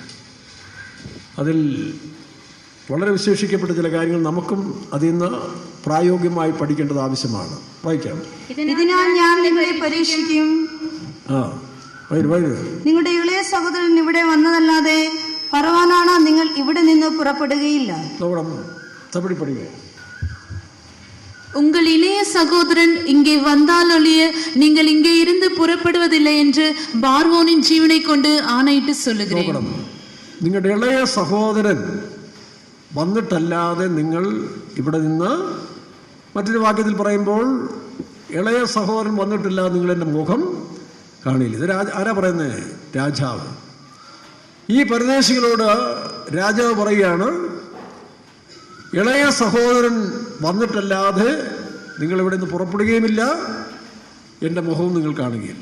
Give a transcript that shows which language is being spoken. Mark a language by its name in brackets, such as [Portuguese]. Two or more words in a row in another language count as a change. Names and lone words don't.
[Malayalam] അതിൽ വളരെ വിശേഷിക്കപ്പെട്ട ചില കാര്യങ്ങൾ നമുക്കും അതിൽ നിന്ന് പ്രായോഗികമായി പഠിക്കേണ്ടത് ആവശ്യമാണ്. വായിക്കാം. ഇതിനാൽ ഞാൻ നിങ്ങളെ പരീക്ഷിക്കും. നിങ്ങളുടെ ഇളയ സഹോദരൻ ഇവിടെ വന്നതല്ലാതെ ഫറവോനാണ് നിങ്ങൾ ഇവിടെ നിന്ന് പുറപ്പെടുകയില്ല. [Tamil] உங்கள் இளைய சகோதரன் இங்கே வந்தால் ஒழிய நீங்கள் இங்கே இருந்து புறப்படுவதில்லை என்று பார்வோனின் ஜீவனை கொண்டு ஆணையிட்டு சொல்லுகிறேன். [Malayalam] നിങ്ങളുടെ ഇളയ സഹോദരൻ വന്നിട്ടല്ലാതെ നിങ്ങൾ ഇവിടെ നിന്ന്, മറ്റൊരു വാക്യത്തിൽ പറയുമ്പോൾ ഇളയ സഹോദരൻ വന്നിട്ടില്ലാതെ നിങ്ങൾ എൻ്റെ മുഖം കാണില്ല. ഇത് ആരാ പറയുന്നത്? രാജാവ്. ഈ പരദേശികളോട് രാജാവ് പറയുകയാണ്, ഇളയ സഹോദരൻ വന്നിട്ടല്ലാതെ നിങ്ങളിവിടെ നിന്ന് പുറപ്പെടുകയുമില്ല, എൻ്റെ മുഖവും നിങ്ങൾ കാണുകയില്ല.